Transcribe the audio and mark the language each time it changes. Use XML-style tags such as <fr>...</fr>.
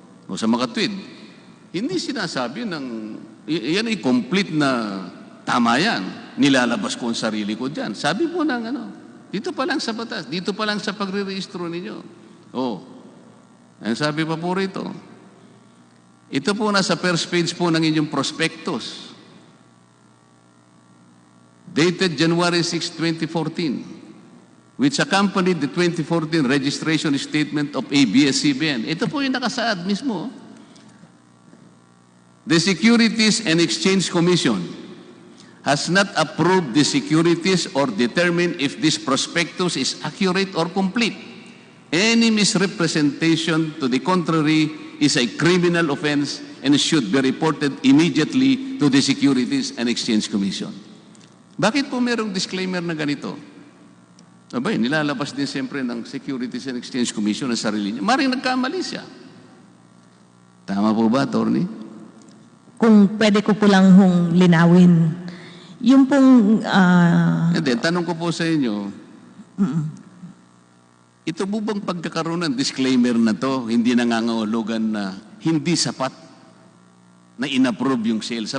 <tl>O sa mga tweet, hindi sinasabi ng, yan ay complete na tama yan. Nilalabas ko ang sarili ko dyan. Sabi po ng dito pa lang sa batas, dito pa lang sa pagre-rehistro ninyo. Ang sabi pa po rito, ito po nasa first page po ng inyong prospectus.</tl> <en>Dated January 6, 2014, which accompanied the 2014 registration statement of abscbn.</en> <tl>Ito po yung nakasaad mismo.</tl> <en>The Securities and Exchange Commission has not approved the securities or determined if this prospectus is accurate or complete. Any misrepresentation to the contrary is a criminal offense and should be reported immediately to the Securities and Exchange Commission.</en> <tl>Bakit po merong disclaimer na ganito? Abay, nilalabas din siyempre ng Securities and Exchange Commission ang sarili niya. Maring nagkamali siya. Tama po ba, attorney? Kung pwede ko po lang linawin. Yung pong... Hindi, tanong ko po sa inyo, ito po bang pagkakaroon ng disclaimer na to, hindi nangangahulugan na hindi sapat na inapprove yung sale?</tl>